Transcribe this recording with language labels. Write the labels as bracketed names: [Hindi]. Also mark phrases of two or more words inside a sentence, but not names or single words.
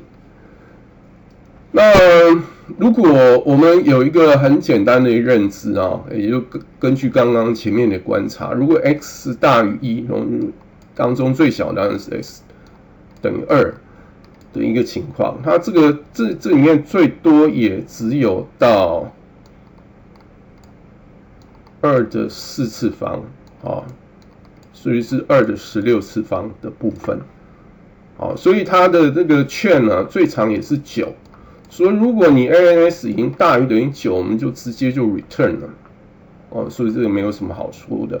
[Chinese] 那如果我們有一個很簡单的認知也就根據剛剛前面的觀察，如果 x 大於1，當中最小當然是 x 等於2的一個情況，它這裡面最多也只有到 2的4次方所以是2的16次方的部分所以它的这個券呢最長也是9，所以如果你 ANS 已經大於等於9，我們就直接就 return 了所以這個沒有什麼好說的。